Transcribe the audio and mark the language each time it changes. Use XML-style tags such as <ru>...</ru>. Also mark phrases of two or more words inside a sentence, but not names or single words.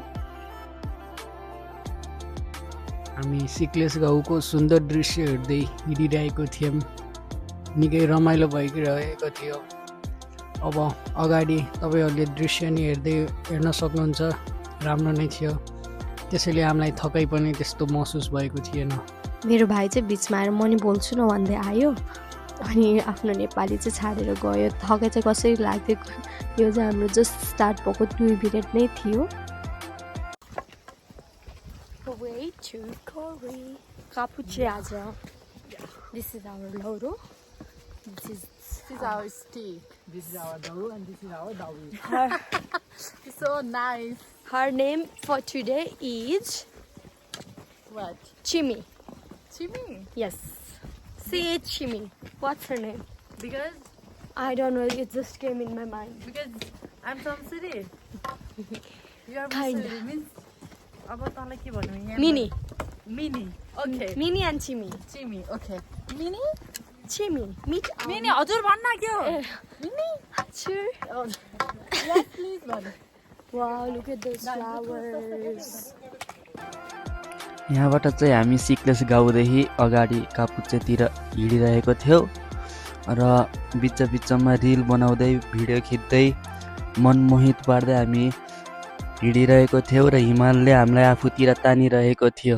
<ne>हामी सिक्लेस गाउँको सुन्दर दृश्य हेर्दै हिँडिरहेको थियौँ निकै रमाइलो भइरहेको थियो अब अगाडि तपाईहरुले दृश्य नि हेर्न सक्नुहुन्छ राम्रो नै थियो त्यसैले हामीलाई थकाइ पनि त्यस्तो महसुस भएको थिएन मेरो भाइ चाहिँ बिचमा आएर म नि बोल्छु न भन्दै आयो अनि आफ्नो नेपाली चाहिँ छाडेर गयो थकाइ चाहिँ कसरी लाग्थ्यो यो चाहिँ हाम्रो</ne> <en>just start</en> <ne>भएको 2 मिनेट नै थियो</ne> <en>way to Kori Kapuche Aja. This is our loro. This is our stick. This is our dawu and this is our dawi. So nice. Her name for today is What? Chimi. Chimi? Yes. Say it, Chimi. What's her name? Because I don't know. It just came in my mind. Because I'm from city. You are Kinda. City means.</en> <ne>अब तँलाई के भन्नु यहाँ</ne> <en>Mini. Mini. Okay. Mini and Chimi. Chimi. Okay. Mini? Chimi. Meet.</en> <ne>Mini हजुर भन्न के हो?</ne> <en>Mini? Sure. Yes, please भन. Wow, look at those flowers.</en> <ne>यहाँबाट चाहिँ हामी सिक्लेस गाउँदेखि अगाडि कापुचेतिर हिँडिरहेको थियौँ र बिचमा रिल बनाउँदै भिडियो खिच्दै मनमोहित पार्दै हामी हिँडिरहेको थियौँ र हिमालले हामीलाई आफूतिर तानिरहेको थियो।</ne>